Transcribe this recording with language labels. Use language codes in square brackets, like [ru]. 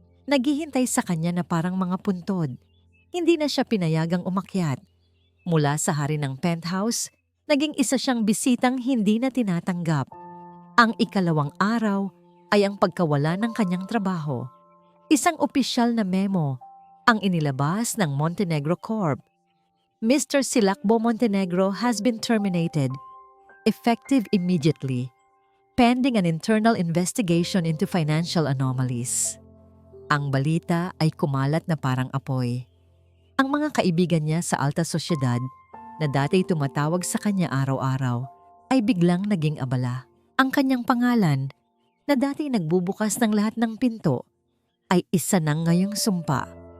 [tl] Naghihintay sa kanya na parang mga puntod. Hindi na siya pinayagang umakyat. Mula sa hari ng penthouse, naging isa siyang bisitang hindi na tinatanggap. Ang ikalawang araw ay ang pagkawala ng kanyang trabaho. Isang opisyal na memo ang inilabas ng Montenegro Corp. [en] Mr. Silakbo Montenegro has been terminated, effective immediately, pending an internal investigation into financial anomalies. [tl] Ang balita ay kumalat na parang apoy. Ang mga kaibigan niya sa alta sosyedad na dati tumatawag sa kanya araw-araw ay biglang naging abala. Ang kanyang pangalan na dati nagbubukas ng lahat ng pinto ay isa nang ngayong sumpa.